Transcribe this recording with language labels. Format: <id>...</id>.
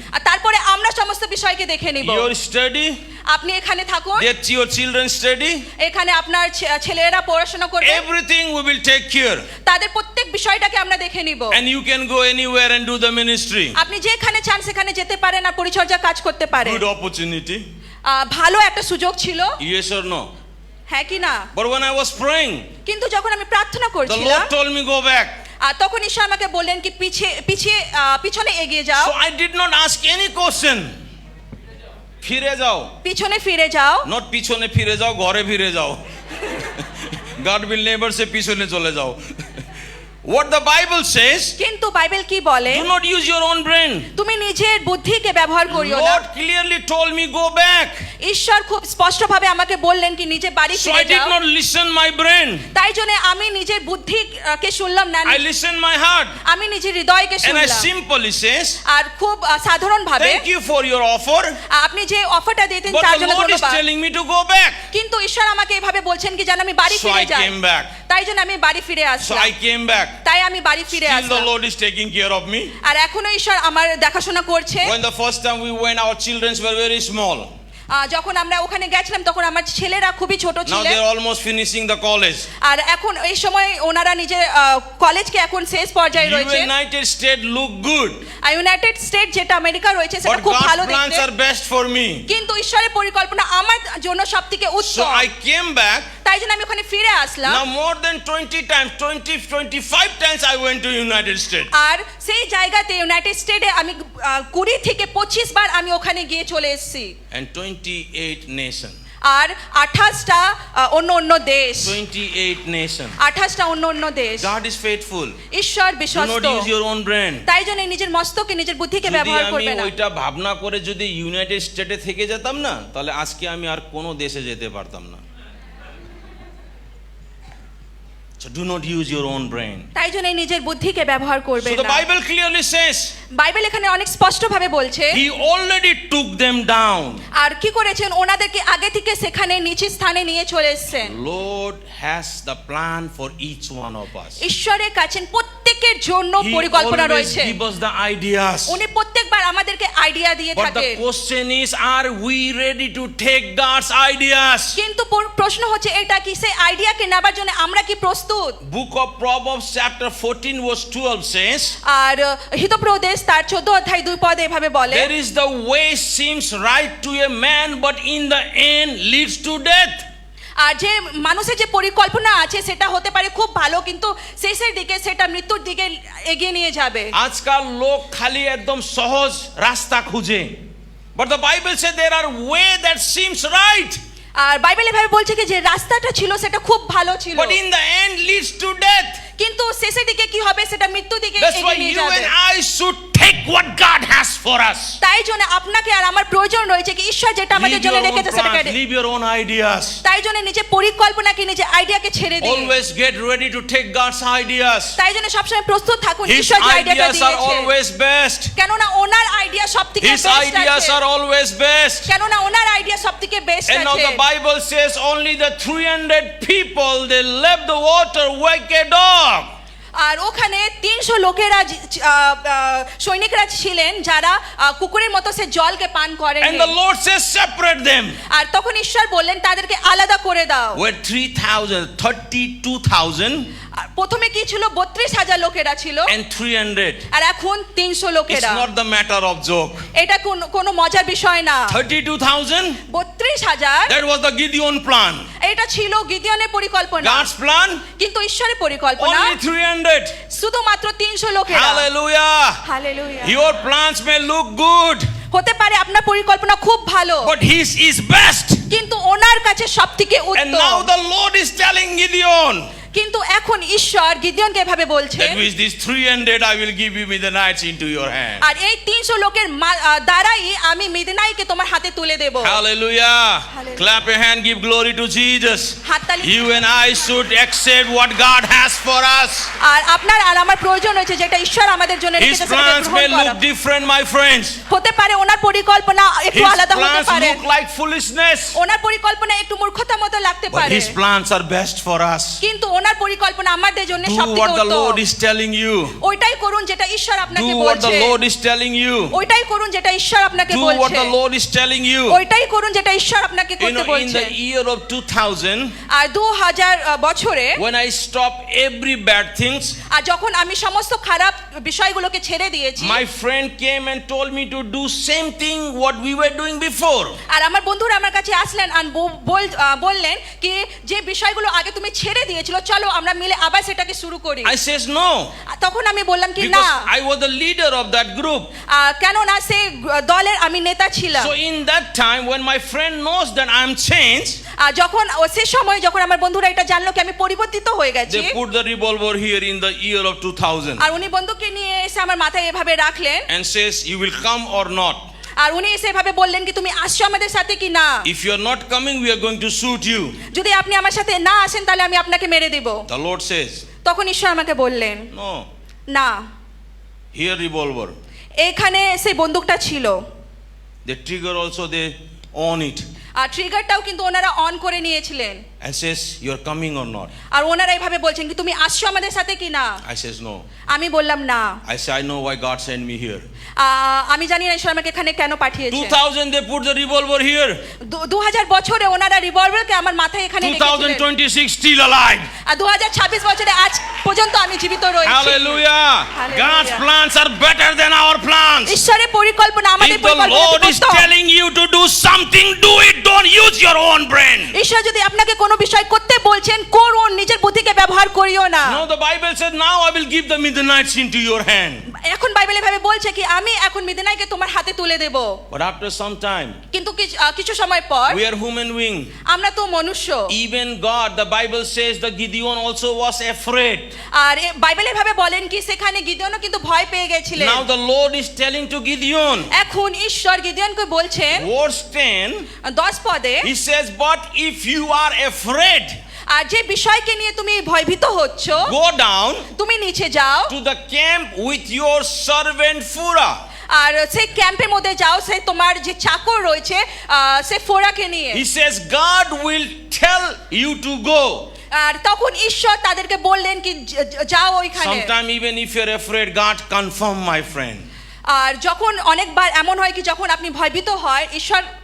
<bn>আর তারপরে আমরা সমস্ত বিষয়কে দেখে নিব</bn> <en>Your study,</en> <bn>আপনি এখানে থাকুন</bn> <en>your children study,</en> <bn>এখানে আপনার ছেলেরা পড়াশোনা করবে</bn> <en>everything we will take care.</en> <bn>তাদের প্রত্যেক বিষয়টাকে আমরা দেখে নিব</bn> <en>And you can go anywhere and do the ministry.</en> <bn>আপনি যেখানে চান সেখানে যেতে পারেন আর পরিচর্যা কাজ করতে পারেন</bn> <en>Good opportunity.</en> <bn>ভালো একটা সুযোগ ছিল</bn> <en>Yes or no?</en> <bn>হ্যাঁ কি না</bn> <en>But when I was praying,</en> <bn>কিন্তু যখন আমি প্রার্থনা</bn> <en>the</en> <bn>করছিলাম</bn> <en>Lord told me go back.</en> <bn>তখন ঈশ্বর আমাকে বললেন কি পিছনে এগিয়ে যাও</bn> <en>So I did not ask any question.</en> <bn>ফিরে যাও, পিছনে ফিরে যাও not পিছনে ফিরে যাও, ঘরে ফিরে যাও।</bn> <en>God will never say</en> <bn>পিছনে চলে যাও।</bn> <en>What the Bible says,</en> <bn>কিন্তু বাইবেল কি বলে</bn> <en>do not use your own brain.</en> <bn>তুমি নিজের বুদ্ধিকে ব্যবহার করিও না</bn> <en>Lord clearly told me go back.</en> <bn>ঈশ্বর খুব স্পষ্টভাবে আমাকে বললেন কি নিজে বাড়ি</bn> <en>So</en> <bn>ফিরে</bn> <en>I did</en> <bn>যাও</bn> <en>not listen my brain.</en> <bn>তাই জন্য আমি নিজের বুদ্ধিকে শুনলাম না</bn> <en>I listened my heart.</en> <bn>আমি নিজের হৃদয়কে</bn> <en>And I</en> <bn>শুনলাম</bn> <en>simply says,</en> <bn>আর খুব সাধারণ ভাবে</bn> <en>thank you for your offer.</en> <bn>আপনি যে অফারটা দিয়েছেন</bn> <en>But</en> <bn>তার</bn> <en>the</en> <bn>জন্য</bn> <en>Lord is</en> <bn>ধন্যবাদ</bn> <en>telling me to go back.</en> <bn>কিন্তু ঈশ্বর আমাকে এভাবে বলছেন কি যেন আমি বাড়ি</bn> <en>So</en> <bn>ফিরে</bn> <en>I</en> <bn>যাই</bn> <en>came back.</en> <bn>তাই জন্য আমি বাড়ি ফিরে</bn> <en>So</en> <bn>Aslam</bn> <en>I came back.</en> <bn>তাই আমি বাড়ি ফিরে</bn> <en>Still the</en> <bn>Aslam</bn> <en>Lord is taking care of me.</en> <bn>আর এখনো ঈশ্বর আমার দেখাশোনা করছে</bn> <en>When the first time we went, our children were very small.</en> <bn>যখন আমরা ওখানে গেছিলাম তখন আমার ছেলেরা খুবই ছোট</bn> <en>Now</en> <bn>ছিলেন</bn> <en>they're almost finishing the college.</en> <bn>আর এখন এই সময় ওনারা নিজের কলেজকে এখন শেষ পর্যায়ে রয়েছে</bn> <en>United States look good,</en> <bn>আর ইউনাইটেড স্টেট যেটা আমেরিকা রয়েছে সেটা</bn> <en>but</en> <bn>খুব ভালো</bn> <en>God's plans</en> <bn>দেখতে</bn> <en>are best for me.</en> <bn>কিন্তু ঈশ্বরের পরিকল্পনা আমার জন্য সবথেকে</bn> <en>So</en> <bn>Uttam</bn> <en>I came back.</en> <bn>তাই জন্য আমি ওখানে ফিরে আসলাম</bn> <en>Now more than 20 times, 25 times I went to United States.</en> <bn>আর সেই জায়গাতে ইউনাইটেড স্টেটে আমি 20 থেকে 25 বার আমি ওখানে গিয়ে চলে এসেছি</bn> <en>And 28 nations.</en> <bn>আর 28টা অন্য দেশ</bn> <en>28 nations.</en> <bn>28টা অন্য দেশ</bn> <en>God is faithful.</en> <bn>ঈশ্বর</bn> <en>Do</en> <bn>বিশ্বস্ত</bn> <en>not use your own brain.</en> <bn>তাই জন্য নিজের মস্তকে নিজের বুদ্ধিকে যদি ব্যবহার আমি করবে না ওইটা ভাবনা করে যদি ইউনাইটেড স্টেটে থেকে যেতাম না, তাহলে আজকে আমি আর কোনো দেশে যেতে পারতাম না।</bn> <en>So do not use your own brain.</en> <bn>তাই জন্য নিজের বুদ্ধিকে ব্যবহার করবে</bn> <en>So the</en> <bn>না</bn> <en>Bible clearly says,</en> <bn>বাইবেল এখানে অনেক স্পষ্টভাবে বলছে</bn> <en>He already took them down.</en> <bn>আর কি করেছেন ওনাদেরকে আগে থেকে সেখানে নিচে স্থানে নিয়ে চলে এসেছেন</bn> <en>Lord has the plan for each one of us.</en> <bn>ঈশ্বরের কাছে প্রত্যেকের জন্য</bn> <en>He</en> <bn>পরিকল্পনা</bn> <en>always</en> <bn>রয়েছে</bn> <en>give us the ideas.</en> <bn>উনি প্রত্যেকবার আমাদেরকে আইডিয়া দিয়ে</bn> <en>But the</en> <bn>থাকেন</bn> <en>question is, are we ready to take God's ideas?</en> <bn>কিন্তু প্রশ্ন হচ্ছে এটা কি সেই আইডিয়াকে নেবার জন্য আমরা কি প্রস্তুত</bn> <en>Book of Proverbs chapter 14 verse 12 says,</en> <bn>আর হিতোপদেশ তার 14 অধ্যায় 2 পদে এভাবে বলে</bn> <en>there is the way seems right to a man, but in the end leads to death.</en> <bn>আর যে মানুষের যে পরিকল্পনা আছে সেটা হতে পারে খুব ভালো, কিন্তু শেষের দিকে সেটা মৃত্যুর দিকে এগিয়ে নিয়ে যাবে। আজকাল লোক খালি একদম সহজ রাস্তা খুঁজে,</bn> <en>but the Bible says there are way that seems right,</en> <bn>আর Bible এভাবে বলছে কি যে রাস্তাটা ছিল সেটা খুব ভালো ছিল,</bn> <en>but in the end leads to death.</en> <bn>কিন্তু শেষের দিকে কি হবে সেটা মৃত্যুর দিকে</bn> <en>That's why</en> <bn>এগিয়ে নিয়ে</bn> <en>you</en> <bn>যাবে।</bn> <en>and I should take what God has for us.</en> <bn>তাই জন্য আপনাকে আর আমার প্রয়োজন রয়েছে কি ঈশ্বর যেটা আমাদের</bn> <en>Leave</en> <bn>জন্য</bn> <en>your own</en> <bn>রেখেছে সেটাকে,</bn> <en>plans, leave your own ideas.</en> <bn>তাই জন্য নিজের পরিকল্পনাকে নিজের আইডিয়াকে ছেড়ে দিন।</bn> <en>Always get ready to take God's ideas.</en> <bn>তাই জন্য সবসময় প্রস্তুত থাকুন</bn> <en>His</en> <bn>ঈশ্বর যে আইডিয়াটা</bn> <en>ideas are</en> <bn>দিয়েছে,</bn> <en>always best.</en> <bn>কেননা ওনার আইডিয়া সবথেকে</bn> <en>His</en> <bn>বেস্ট</bn> <en>ideas</en> <bn>আছে,</bn> <en>are always best.</en> <bn>কেননা ওনার আইডিয়া সবথেকে বেস্ট</bn> <en>And now</en> <bn>আছে।</bn> <en>the Bible says only the 300 people they left the water like a dog.</en> <bn>আর ওখানে 300 লোকেরা সৈনিকরা ছিলেন যারা কুকুরের মতো সে জলকে পান করেন।</bn> <en>And the Lord says separate them.</en> <bn>আর তখন ঈশ্বর বললেন তাদেরকে আলাদা করে দাও।</bn> <en>Where 32,000</en> <bn>আর প্রথমে কি ছিল 32,000 লোকেরা ছিল,</bn> <en>and 300.</en> <bn>আর এখন 300</bn> <en>It's</en> <bn>লোকেরা।</bn> <en>not the matter of joke.</en> <bn>এটা কোনো মজার বিষয় না।</bn> <en>32,000,</en> <bn>32,000</bn> <en>that was the Gideon plan.</en> <bn>এটা ছিল গিদিয়নের পরিকল্পনা,</bn> <en>God's plan,</en> <bn>কিন্তু ঈশ্বরের পরিকল্পনা</bn> <en>only 300.</en> <bn>শুধুমাত্র 300 লোকেরা।</bn> <en>Hallelujah.</en> <bn>Hallelujah.</bn> <en>Your plans may look good,</en> <bn>হতে পারে আপনার পরিকল্পনা খুব ভালো,</bn> <en>but His is best.</en> <bn>কিন্তু ওনার কাছে সবথেকে</bn> <en>And now</en> <bn>Uttam.</bn> <en>the Lord is telling Gideon,</en> <bn>কিন্তু এখন ঈশ্বর গিদিয়নকে এভাবে বলছেন,</bn> <en>that with these 300 I will give you Midianites into your hand.</en> <bn>আর এই 300 লোকের দ্বারাই আমি মিদিনাইকে তোমার হাতে তুলে দেব।</bn> <en>Hallelujah. Hallelujah. Clap your hand, give glory to Jesus.</en> <bn>হাততালি।</bn> <en>You and I should accept what God has for us.</en> <bn>আর আপনার আর আমার প্রয়োজন হয়েছে যেটা ঈশ্বর আমাদের জন্য</bn> <en>His</en> <bn>রেখেছে সেটাকে</bn> <en>plans may</en> <bn>গ্রহণ করা।</bn> <en>look different, my friends.</en> <bn>হতে পারে ওনার পরিকল্পনা একটু</bn> <en>His</en> <bn>আলাদা হতে</bn> <en>plans</en> <bn>পারে,</bn> <en>look like foolishness,</en> <bn>ওনার পরিকল্পনা একটু মূর্খতা মতো লাগতে</bn> <en>but</en> <bn>পারে,</bn> <en>His plans are best for us.</en> <bn>কিন্তু ওনার পরিকল্পনা আমাদের জন্য</bn> <en>Do</en> <bn>সবথেকে</bn> <en>what the</en> <bn>Uttam.</bn> <en>Lord is telling you.</en> <bn>ওইটাই করুন যেটা ঈশ্বর আপনাকে</bn> <en>Do what the</en> <bn>বলছে,</bn> <en>Lord is telling you.</en> <bn>ওইটাই করুন যেটা ঈশ্বর আপনাকে</bn> <en>Do what</en> <bn>বলছে,</bn> <en>the Lord is telling you.</en> <bn>ওইটাই করুন যেটা ঈশ্বর আপনাকে</bn> <en>You</en> <bn>করতে</bn> <en>know, in</en> <bn>বলছে।</bn> <en>the year of 2000,</en> <bn>আর 2000 বছরে</bn> <en>when I stopped every bad things,</en> <bn>আর যখন আমি সমস্ত খারাপ বিষয়গুলোকে ছেড়ে দিয়েছি,</bn> <en>my friend came and told me to do same thing what we were doing before.</en> <bn>আর আমার বন্ধুরা আমার কাছে আসলেন আর বললেন কি যে বিষয়গুলো আগে তুমি ছেড়ে দিয়েছিল চলো আমরা মিলে আবার সেটাকে শুরু করি।</bn> <en>I says no,</en> <bn>তখন আমি বললাম কি না,</bn> <en>because I was the leader of that group.</en> <bn>কেন না সে দলের আমি নেতা ছিলাম।</bn> <en>So in that time when my friend knows that I am changed,</en> <bn>আর যখন সে সময় যখন আমার বন্ধুরা এটা জানলো কি আমি পরিবর্তিত হয়ে গেছি,</bn> <en>they put the revolver here in the year of 2000</en> <bn>আর উনি বন্দুককে নিয়ে এসে আমার মাথায় এভাবে রাখলেন,</bn> <en>and says you will come or not.</en> <bn>আর উনি এসে এভাবে বললেন কি তুমি আসছো আমাদের সাথে কি না,</bn> <en>If you are not coming, we are going to shoot you.</en> <bn>যদি আপনি আমার সাথে না আসেন তাহলে আমি আপনাকে মেরে দেব।</bn> <en>The Lord says,</en> <bn>তখন ঈশ্বর আমাকে বললেন</bn> <en>no,</en> <bn>না,</bn> <en>here revolver.</en> <bn>এখানে সেই বন্দুকটা ছিল,</bn> <en>The trigger also they on it</en> <bn>আর ট্রিগারটাও কিন্তু ওনারা অন করে নিয়েছিলেন,</bn> <en>and says you are coming or not.</en> <bn>আর ওনারা এইভাবে বলছেন কি তুমি আসছো আমাদের সাথে কি না,</bn> <en>I says no.</en> <bn>আমি বললাম না,</bn> <en>I say I know why God sent me here.</en> <bn>আমি জানি না ঈশ্বর আমাকে এখানে কেন পাঠিয়েছে।</bn> <en>2000 they put the revolver here.</en> <bn>2000 বছরে ওনারা রিভলভারকে আমার মাথায় এখানে রেখেছিলেন,</bn> <en>2026 still alive.</en> <bn>আর 2026 বছরে আজ পর্যন্ত আমি জীবিত রয়েছি।</bn> <en>Hallelujah. Hallelujah. God's plans are better than our plans.</en> <bn>ঈশ্বরের পরিকল্পনা আমাদের</bn> <en>If the Lord is telling you to do something, do it. Don't use your own brain.</en> <bn>ঈশ্বর যদি আপনাকে কোনো বিষয় করতে বলছেন করুন, নিজের বুদ্ধিকে ব্যবহার করিও না।</bn> <en>No, the Bible said now I will give the Midianites into your hand.</en> <bn>এখন বাইবেলে ভাবে বলছে কি আমি এখন মিদিনাইকে তোমার হাতে তুলে দেব,</bn> <en>But after some time,</en> <bn>কিন্তু কিছু সময় পর</bn> <en>we are human being.</en> <bn>আমরা তো মনুষ্য,</bn> <en>Even God, the Bible says the Gideon also was afraid.</en> <bn>আর বাইবেলে ভাবে বলেন কি সেখানে গিদিয়নও কিন্তু ভয় পেয়ে গেছিলেন।</bn> <en>Now the Lord is telling to Gideon,</en> <bn>এখন ঈশ্বর গিদিয়নকে বলছেন</bn> <en>verse 10,</en> <bn>10 পদে,</bn> <en>He says, but if you are afraid,</en> <bn>আর যে বিষয়কে নিয়ে তুমি ভয়ভীত হচ্ছ</bn> <en>go down</en> <bn>তুমি নিচে যাও</bn> <en>to the camp with your servant Phurah.</en> <bn>আর সেই ক্যাম্পের মধ্যে যাও, সে তোমার যে চাকর রয়েছে সে ফোরাকে নিয়ে।</bn> <en>He says, God will tell you to go.</en> <bn>আর তখন ঈশ্বর তাদেরকে বললেন কি যাও ওইখানে।</bn> <en>Sometime even if you're afraid, God confirm, my friend.</en> <bn>আর যখন অনেকবার এমন হয় কি যখন আপনি ভয়ভীত হয় ঈশ্বর</bn>